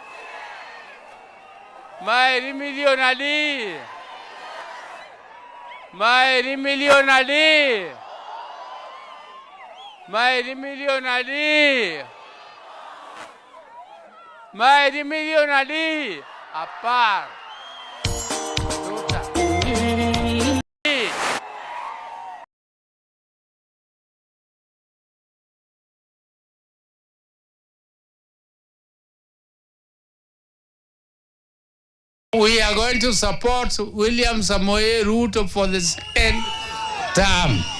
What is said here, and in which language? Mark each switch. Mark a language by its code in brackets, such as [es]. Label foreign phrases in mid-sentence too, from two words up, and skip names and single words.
[luo] Mairi million adi. Mairi million adi. Mairi million adi. Mairi million adi. Apar. [en] We are going to support William Samoei Ruto for the second term.